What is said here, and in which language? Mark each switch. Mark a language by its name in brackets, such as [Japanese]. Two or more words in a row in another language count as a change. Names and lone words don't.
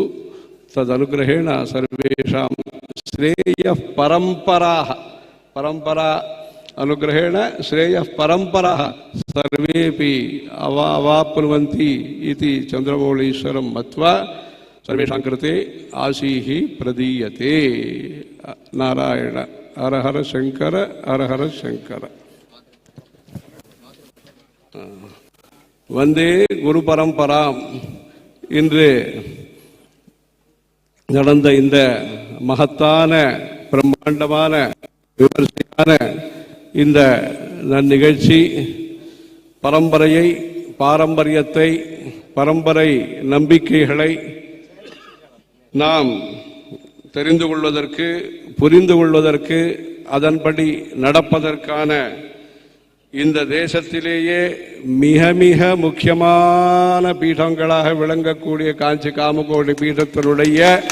[Sanskrit] तदनुग्रहेण सर्वेषां श्रेयः परम्पराः परम्परा अनुग्रहेण श्रेयः परम्पराः सर्वेपि अवाप्नुवन्ति इति चन्द्रमौळीश्वरं मत्वा सर्वेषां कृते आशीः प्रदीयते। नारायण हर हर शंकर हर हर शंकर। वंदे गुरु परंपराम। [Tamil] இன்று நடந்த இந்த மகத்தான பிரம்மாண்டமான விமர்சையான இந்த நிகழ்ச்சி பரம்பரையை பாரம்பரியத்தை பரம்பரை நம்பிக்கைகளை நாம் தெரிந்து கொள்வதற்கு புரிந்து கொள்வதற்கு அதன்படி நடப்பதற்கான இந்த தேசத்திலேயே மிக மிக முக்கியமான பீடங்களாக விளங்கக்கூடிய காஞ்சி காமகோடி பீடத்தினுடைய